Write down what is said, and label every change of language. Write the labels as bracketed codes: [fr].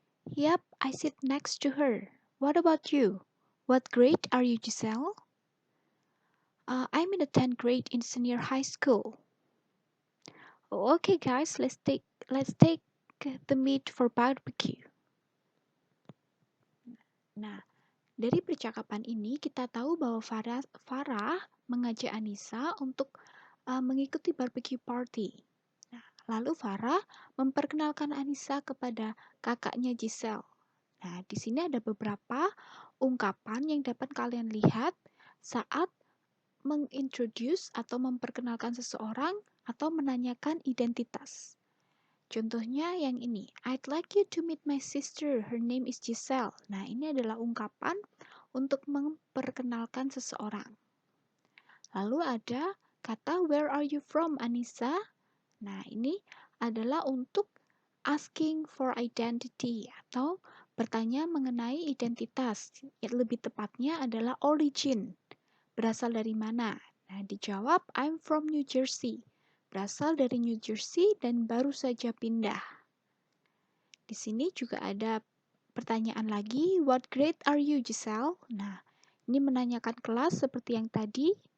[en] Yep, I sit next to her. What about you? What grade are you, Giselle? I'm in the 10th grade in senior high school. Oh, okay, guys, let's take the meat for barbecue. [id] Nah, dari percakapan ini kita tahu bahwa Farah mengajak Anissa untuk mengikuti barbecue party. Nah, lalu Farah memperkenalkan Anissa kepada kakaknya Giselle. Nah, di sini ada beberapa ungkapan yang dapat kalian lihat saat mengintroduce atau memperkenalkan seseorang atau menanyakan identitas. Contohnya yang ini, [en] I'd like you to meet my sister, her name is Giselle. [id] Nah, ini adalah ungkapan untuk memperkenalkan seseorang. Lalu ada kata [en] where are you from, [id] Anissa? Nah, ini adalah untuk [en] asking for identity [id] atau bertanya mengenai identitas. Lebih tepatnya adalah origin. Berasal dari mana? Nah, dijawab [en] I'm from New Jersey. [id] Berasal dari New Jersey dan baru saja pindah. Di sini juga ada pertanyaan lagi, [en] what grade are you, [id] Giselle? Nah, ini menanyakan kelas seperti yang tadi.